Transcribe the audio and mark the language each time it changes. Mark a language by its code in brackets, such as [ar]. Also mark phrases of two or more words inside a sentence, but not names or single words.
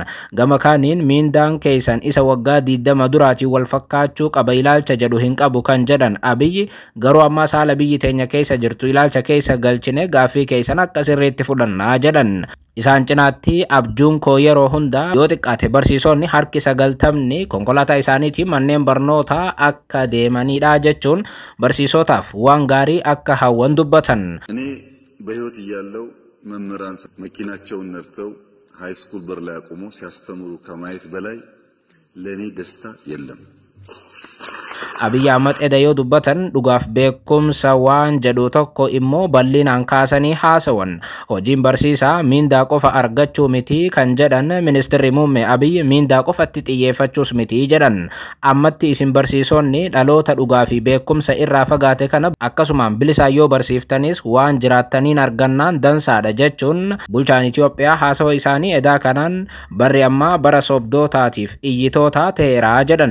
[om] Gama kaaniin miindaan keessan isa waggaa 20 duraatiin wal fakkaachuu qaba ilaalcha jedhu hin qabu kan jedhan Abiyyi garuu ammaa saala biyyi teenya keessa jirtu ilaalcha keessa galchine gaafii keessan akka sirriitti fudhannaa jedhan. Isaan cinaatti abjuun koo yeroo hunda yoo xiqqaate barsiisonni harki 90 konkolaataa isaaniitiin manneen barnootaa akka deemanidha jechuun barsiisotaaf waan gaarii akka hawwan dubbatan. [am] እኔ በህይወት እያለው መምህራን መኪናቸውን ነድተው [en] high school [am] በር ላይ አቆመው ሲያስተምሩ ከማየት በላይ ለኔ ደስታ የለም. [om] Abiyyi Ahmad edayoo dubbatan dhugaaf beekumsa waan jedhu tokko immoo bal'inaan kaasanii haasawan. Hojiin barsiisaa miindaa qofa argachuu miti kan jedhan ministeerri muummee Abiyyi miindaa qofatti xiyyeeffachuus miti jedhan. Ammatti isin barsiisonni dhaloota dhugaa fi beekumsa irraa fagaate kana akkasumaan bilisaan yoo barsiiftanis waan jiraattaniin argannaan dansaadha jechuun bulchaan Itoophiyaa haasawa isaanii edaa kanaan barri ammaa bara sobdootaatiif iyyitootaa ta'eera jedhan.